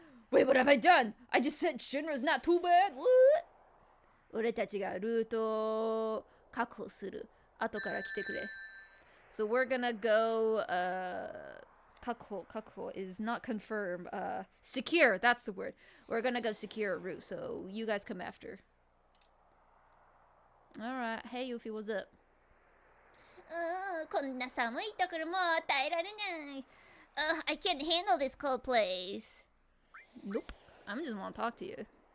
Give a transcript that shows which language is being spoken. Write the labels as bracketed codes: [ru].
[en] Wait, what have I done? I just said Shinra's not too bad. What? [ja] 俺たちがルートを確保する。後から来てくれ。 [en] So we're gonna go, kakho is not confirmed, secure, that's the word. We're gonna go secure a route, so you guys come after. Alright, hey Yuffie, what's up? [ja] こんな寒いところもう耐えられない。 [en] I can't handle this cold place. Nope, I just want to talk to you.